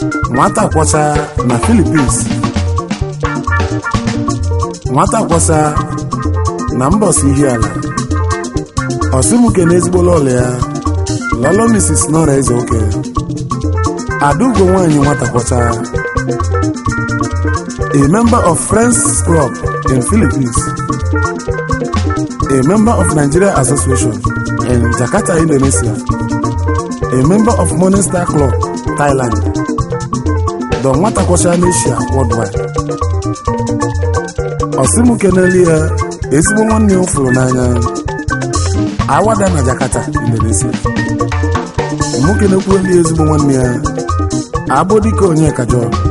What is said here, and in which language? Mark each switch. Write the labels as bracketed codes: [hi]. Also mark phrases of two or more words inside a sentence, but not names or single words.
[ig] Nwata kwọcha na Philippines. Nwata kwọcha na Mbọsị Ihiala. Ọ sị m kene ezigbo lọlọ ya, lọlọ Mrs. Nora Ezeoke. Adaugo nwaanyị nwata kwọcha. [en] A member of Friends Club in Philippines. A member of Nigeria Association in Jakarta, Indonesia. A member of Morning Star Club, Thailand. [ig] Don nwata kwọcha n'Asia worldwide. Ọ sị m keneli ya, ezigbo nwanne ya fụrụ n'anya. Awada na Jakarta, Indonesia. Mụ kenekwuo ndị ezigbo nwanne ya, Abodike Onyeka John.